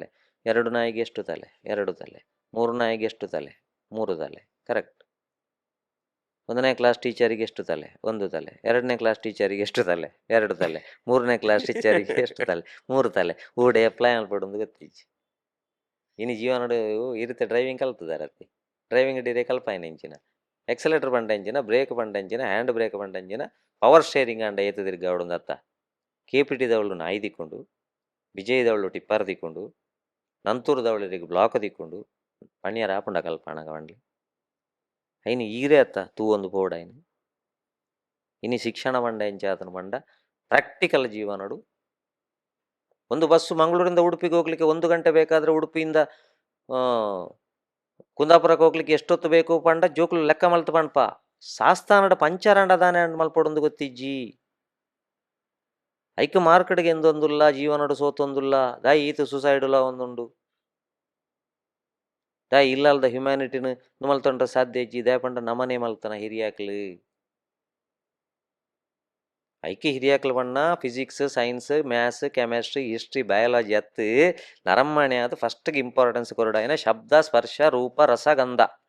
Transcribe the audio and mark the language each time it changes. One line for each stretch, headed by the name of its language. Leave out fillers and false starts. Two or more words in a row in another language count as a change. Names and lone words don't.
Kannada: ಎರಡು ನಾಯಿಗೆ ಎಷ್ಟು ತಲೆ, ಎರಡು ತಲೆ. ಮೂರು ನಾಯಿಗೆ ಎಷ್ಟು ತಲೆ, ಮೂರು ತಲೆ. ಕರೆಕ್ಟ್. 1ನೇ ಕ್ಲಾಸ್ ಟೀಚರಿಗೆ ಎಷ್ಟು ತಲೆ, ಒಂದು ತಲೆ. 2ನೇ ಕ್ಲಾಸ್ ಟೀಚರಿಗೆ ಎಷ್ಟು ತಲೆ, ಎರಡು ತಲೆ. 3ನೇ ಕ್ಲಾಸ್ ಟೀಚರಿಗೆ ಎಷ್ಟು ತಲೆ, ಮೂರು ತಲೆ.
Tulu: ಊಡೆ ಅಪ್ಲೈ ಅನ್ಪಡೊಂದು ಗೊತ್ತಿಜ್ಜಿ. ಇನ್ನು ಜೀವನಡು ಇರುತ್ತೆ ಡ್ರೈವಿಂಗ್ ಕಲ್ತದಾರತಿ. ಡ್ರೈವಿಂಗ್ ಡೀರೆ ಕಲ್ಪಾಯಿನ ಇಂಚಿನ ಎಕ್ಸಲೇಟರ್ ಪಂಡ ಇಂಚಿನ ಬ್ರೇಕ್ ಪಂಡ ಇಂಚಿನ
English: hand brake
Tulu: ಪಂಡ ಇಂಚಿನ
English: power steering
Tulu: ಅಂಡ ಏತು ತಿರ್ಗಾವಡು ಅತ್ತ KPT ನಾಯಿ ದಿಕ್ಕೊಂಡು, ವಿಜಯದವಳು ಟಿಪ್ಪರ್ ದಿಕ್ಕೊಂಡು, ನಂತೂರದವಳಿಗೆ ಬ್ಲಾಕ್ ದಿಕ್ಕೊಂಡು ಪಣಿಯರ ಆಪುಂಡ ಕಲ್ಪಾಣಗ ಬಂಡ್ಲಿ ಐನು ಈರೇ ಅತ್ತ ತೂ ಒಂದು ಬೋರ್ಡ್ ಐನು ಇನ್ನು ಶಿಕ್ಷಣ ಬಂಡ ಎಂಚಾತನ ಬಂಡ ಪ್ರಾಕ್ಟಿಕಲ್ ಜೀವನಡು.
Kannada: ಒಂದು ಬಸ್ಸು ಮಂಗಳೂರಿಂದ ಉಡುಪಿಗೆ ಹೋಗ್ಲಿಕ್ಕೆ 1 ಗಂಟೆ ಬೇಕಾದರೆ ಉಡುಪಿಯಿಂದ ಕುಂದಾಪುರಕ್ಕೆ ಹೋಗ್ಲಿಕ್ಕೆ ಎಷ್ಟೊತ್ತು ಬೇಕು
Tulu: ಪಂಡ ಜೋಕ್ಲು ಲೆಕ್ಕ ಮಲ್ತು ಪಂಡ್ಪ ಸಾಸ್ತಾನಡ ಪಂಚರಂಡ ದಾನೆ ಮಲ್ಪಡೊಂದು ಗೊತ್ತಿಜ್ಜಿ. ಐಕ್ ಮಾರ್ಕೆಟ್ಗೆ ಎಂದೊಂದುಲ್ಲ ಜೀವನಡು ಸೋತೊಂದುಲ್ಲ ದಾಯಿ ಈತ ಸುಸೈಡುಲ ಒಂದುಂಡು ದಾಯಿ ಇಲ್ಲಲ್ದ ಹ್ಯುಮ್ಯಾನಿಟಿನ ಮಲ್ತೊಂಡ್ರೆ ಸಾಧ್ಯ ಇಜ್ಜಿ ದಾಯ ಪಂಡ ನಮನೆ ಮಲ್ತನ ಹಿರಿಯಾಕ್ಲು ಐಕೆ ಹಿರಿಯಾಕ್ಲು ಬಣ್ಣ
English: physics science maths chemistry history biology
Tulu: ಅತ್ತು ನರಮ್ಮಣೆ ಅದು ಫಸ್ಟ್ಗೆ ಇಂಪಾರ್ಟೆನ್ಸ್ ಕೊರಡಾಯಿನ ಶಬ್ದ ಸ್ಪರ್ಶ ರೂಪ ರಸ ಗಂಧ